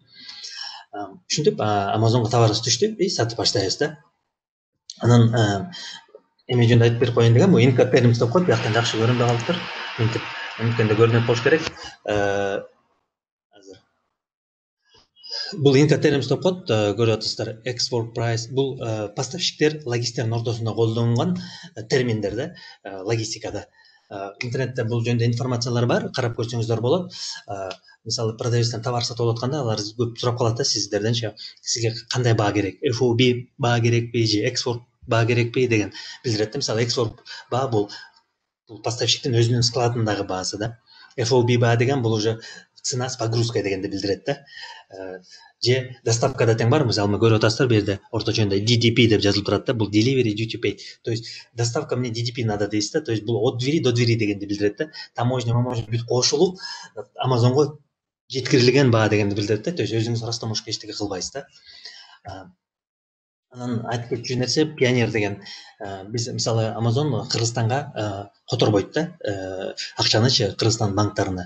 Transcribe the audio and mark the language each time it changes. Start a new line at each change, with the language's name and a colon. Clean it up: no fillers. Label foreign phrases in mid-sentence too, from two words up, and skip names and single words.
Kyrgyz: Ушинтип Amazonго товарыбыз түштү, биз сатып баштайбыз да. Анан эме жөнүндө айтып берип коеюн дегем, бул Incoterms деп коет, бияктан жакшы көрүнбөй калыптыр. Мынтип мүмкүн көрүнөт болуш керек. Азыр бул Incoterms деп коет, көрүп атасыздар.
English: Export price
Kyrgyz: бул поставщиктер, логисттердин ортосунда колдонгон терминдер да, логистикада. Интернетте бул жөнүндө информациялар бар, карап көрсөңүздөр болот. Мисалы продавецтен товар сатып алатканда алар көп сурап калат да сиздерден, сизге кандай баа керек, FOB баа керекпи же экспорт баа керекпи деген билдирет да. Мисалы экспорт баа бул поставщиктин өзүнүн складындагы баасы да. FOB баа деген бул
Russian: уже цена с погрузкой
Kyrgyz: дегенди билдирет да. Же доставкада тең бар, мисалы көрүп атасыздар, бу жерде орточо DDP деп жазылып турат да, бул
English: delivery duty paid.
Russian: То есть доставка мне DDP надо
Kyrgyz: дейсиз да,
Russian: то есть бул от двери до двери
Kyrgyz: дегенди билдирет да. Таможня бүт кошулуп Amazonго жеткирилген баа дегенди билдирет да.
Russian: То есть
Kyrgyz: өзүңүз растамошка эчтеке кылбайсыз да. Анан айтып кетчү нерсе Pioneer деген. Биз мисалы Amazon Кыргызстанга которбойт да, акчанычы Кыргызстан банктарына.